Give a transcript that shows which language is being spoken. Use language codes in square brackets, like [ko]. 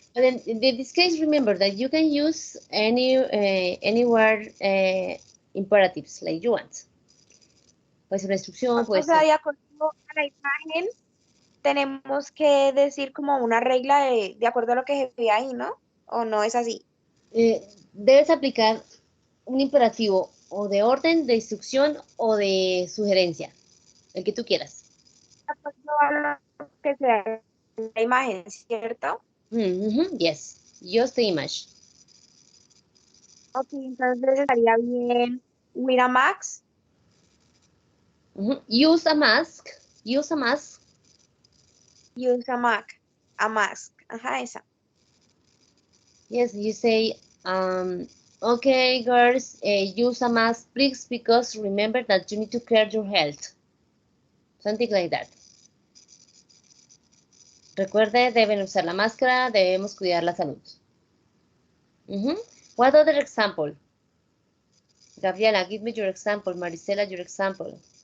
[en] But in this case, remember that you can use any word imperatives like you want. [es] Puede ser una instrucción, puede O sea, ser. de acuerdo a la imagen, tenemos que decir como una regla de acuerdo a lo que se ve ahí, ¿no? ¿O no es así? Debes aplicar un imperativo o de orden, de instrucción o de sugerencia, el que tú quieras. De acuerdo a lo que se ve en la imagen, ¿cierto? [en] Yes, just the image. [es] Ok, entonces estaría bien [en] with a max. Use a mask. Use a mask. Use a mask. A mask. [es] Ajá, esa. [en] Yes, you say, okay, girls, use a mask, please, because remember that you need to care your health. Something like that. [es] Recuerde, deben usar la máscara, debemos cuidar la salud. [en] What other example? Gabriela, give me your example. Marisela, your example.